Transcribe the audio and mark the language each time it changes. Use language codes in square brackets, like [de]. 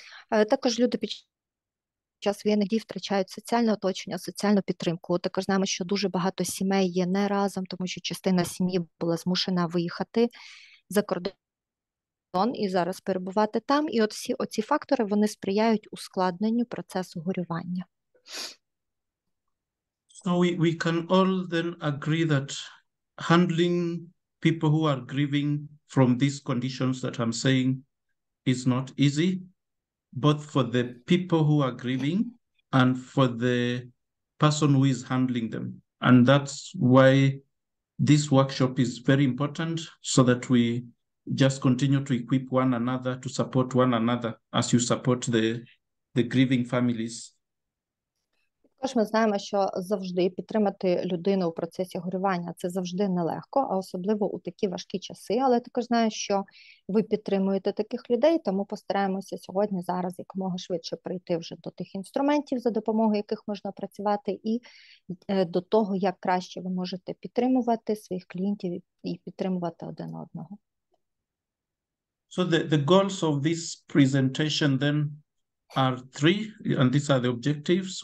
[uk] Також люди під час воєнних дій втрачають соціальне оточення, соціальну підтримку. Також знаємо, що дуже багато сімей є не разом, тому що частина сім'ї була змушена виїхати за кордон і зараз перебувати там. І от всі оці фактори, вони сприяють ускладненню процесу горювання. [en] So we can all then agree that handling people who are grieving from these conditions that I'm saying is not easy, both for the people who are grieving and for the person who is handling them. And that's why this workshop is very important, so that we just continue to equip one another, to support one another as you support the grieving families. [uk] Також ми знаємо, що завжди підтримати людину у процесі горювання – це завжди нелегко, а особливо у такі важкі часи. Але також знаю, що ви підтримуєте таких людей, тому постараємося сьогодні, зараз, якомога швидше прийти вже до тих інструментів, за допомогою яких можна працювати, і до того, як краще ви можете підтримувати своїх клієнтів і підтримувати один одного. [en] So the goals of this presentation then are three, and these are the objectives.